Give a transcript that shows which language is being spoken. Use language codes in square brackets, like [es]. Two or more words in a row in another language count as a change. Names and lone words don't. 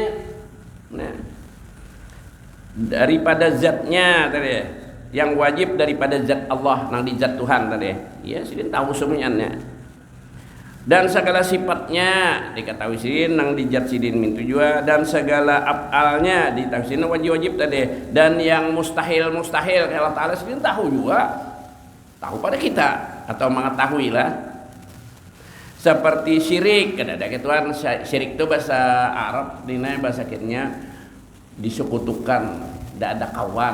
[bjn] Nah, daripada zatnya tadi, yang wajib daripada zat Allah, nang di zat Tuhan tadi. Ya, sidin tahu semuanya. Dan segala sifatnya diketahui sidin nang di zat sidin mintu juga, dan segala af'alnya diketahui sidin wajib-wajib tadi. Dan yang mustahil Allah Taala sidin tahu juga. Tahu pada kita atau mengetahui lah. Seperti syirik, ada ketuan syirik itu bahasa Arab, dina bahasa kitnya disekutukan, tidak ada kawan.